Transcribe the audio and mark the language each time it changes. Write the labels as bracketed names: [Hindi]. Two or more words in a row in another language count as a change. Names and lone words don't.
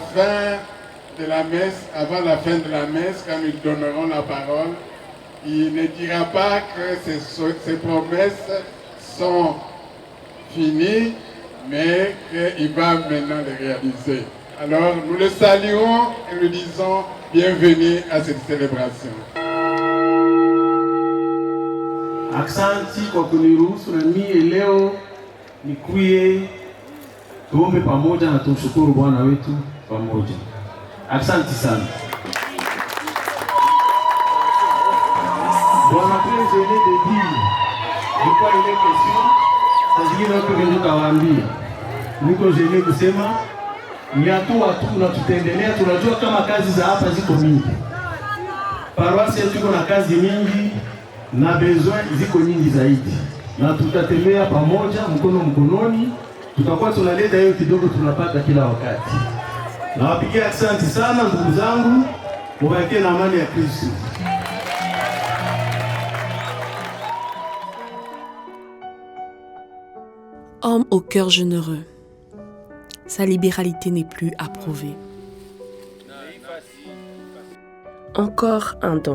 [French] fin de la messe, avant la fin de la messe, quand nous donnerons la parole, il ne dira pas que ces promesses sont finies, mais qu'il va maintenant les réaliser. Alors nous le saluons et nous disons bienvenue à cette célébration. [Swahili] Aksanti kwa kuniruhusu na mimi leo nikuye tuombe pamoja na tumshukuru Bwana wetu pamoja. Aksanti sana. [French] Bon après je l'ai dit, de quoi il est question, [Swahili] sasa ndio tunawaambia. Niko jele kusema ni hatua tu na tutaendelea, tunajua kama kazi za hapa ziko mingi. Paroisi yetu iko na kazi mingi na besoin ziko nyingi zaidi, na tutatembea pamoja mkono mkononi, tutakuwa tunaleta hiyo kidogo tunapata kila wakati. Nawapigia asante sana ndugu zangu, mubakie na amani ya Kristo. [French] Homme au cœur généreux, sa libéralité n'est plus approuvée. Encore un don.